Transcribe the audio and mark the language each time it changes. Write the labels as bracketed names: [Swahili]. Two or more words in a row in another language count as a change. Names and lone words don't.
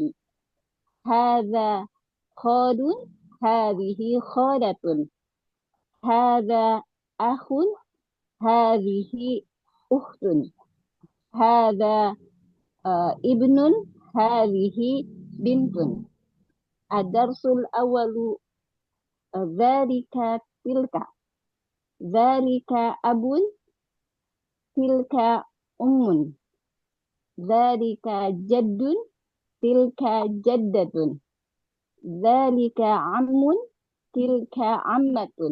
[Arabic] هذا خالٌ، هذه خالةٌ. هذا أخٌ، هذه أختٌ. هذا ابنٌ، هذه بنتٌ. الدرس الأول ذلك تلك. ذلك أبٌ، تلك أمٌّ. ذلك جدٌّ، تلك جدّةٌ. ذلك عمٌّ، تلك عمّةٌ.